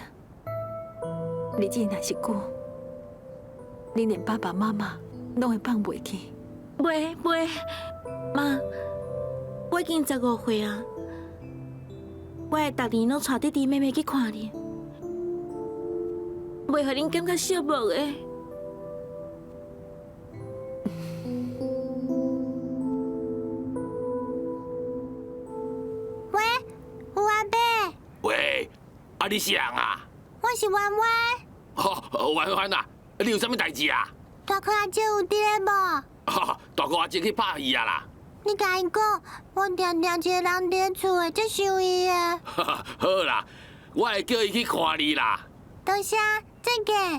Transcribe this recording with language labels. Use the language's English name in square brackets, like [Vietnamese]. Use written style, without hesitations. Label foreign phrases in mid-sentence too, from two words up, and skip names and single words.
[Min Nan Chinese] 日子若是久，恁连爸爸妈妈拢会放袂去。袂，妈，我已经15岁啊，我会逐年拢带弟弟妹妹去看你，袂互恁感觉寂寞的。喂，有阿伯，喂，啊你是人啊？我是弯弯。哦，婉婉啊，你有啥物代志啊？大哥阿姐有伫咧无？大哥阿姐去拍戏啊啦。你甲伊讲，我定定一个人伫咧厝的，才想伊的。好啦，我会叫伊去看你啦。多谢，再见。